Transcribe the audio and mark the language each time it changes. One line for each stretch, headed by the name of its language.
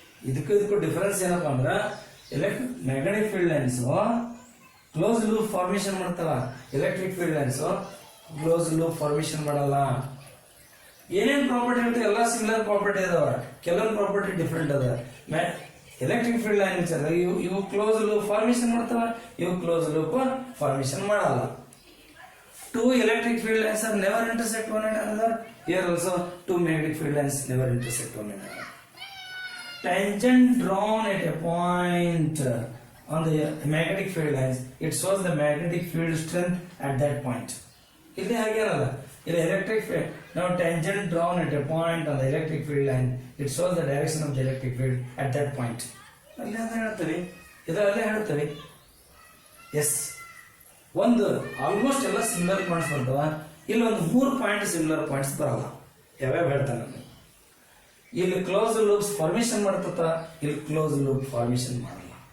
Kannada: ಇದಕ್ಕೂ ಡಿಫರೆನ್ಸ್ ಏನಪ್ಪಾ ಅಂದ್ರೆ magnetic field lines close loop formation ಮಾಡ್ತಾರ, electric field lines close loop formation ಮಾಡಲ್ಲ. ಏನೇನ್ ಪ್ರಾಪರ್ಟಿ ಇರುತ್ತೆ ಎಲ್ಲ ಸಿಮಿಲರ್ ಪ್ರಾಪರ್ಟಿ ಅದಾವ, ಕೆಲವೊಂದು ಪ್ರಾಪರ್ಟಿ ಡಿಫ್ರೆಂಟ್ ಅದ. ಎಲೆಕ್ಟ್ರಿಕ್ ಫೀಲ್ಡ್ ಲೈನ್ಸ್ ಇವು ಕ್ಲೋಸ್ ಲೂಪ್ ಫಾರ್ಮೇಶನ್ ಮಾಡ್ತಾವ, ಇವು ಕ್ಲೋಸ್ ಲೂಪ್ ಫಾರ್ಮೇಶನ್ ಮಾಡಲ್ಲ.
English: Two electric field lines are never intersect one another. Here also two magnetic field lines never intersect one another. Tangent drawn at a point on the magnetic field lines, it shows the magnetic field strength at that point.
Kannada: ಇಲ್ಲಿ ಹಾಗೇನಲ್ಲ, ಇಲ್ಲಿ electric field.
English: Now tangent drawn at a point on the electric field line, it shows the direction of the electric field at that point.
Kannada: ಅಲ್ಲಿ ಅಂತ ಹೇಳ್ತೀವಿ, ಇದರಲ್ಲೇ ಹೇಳ್ತೀವಿ. S, ಒಂದು almost ಎಲ್ಲ similar points ಬರ್ತವ. ಇಲ್ಲಿ ಒಂದು 3 ಪಾಯಿಂಟ್ ಸಿಮಿಲರ್ ಪಾಯಿಂಟ್ಸ್ ಬರಲ್ಲ. ಯಾವ್ಯಾವ ಹೇಳ್ತಾನೆ ನಾನು. ಇಲ್ಲಿ ಕ್ಲೋಸ್ ಲೂಪ್ಸ್ ಫಾರ್ಮೇಶನ್ ಮಾಡ್ತತ, ಇಲ್ಲಿ ಕ್ಲೋಸ್ ಲೂಪ್ ಫಾರ್ಮೇಶನ್ ಮಾಡಲ್ಲ.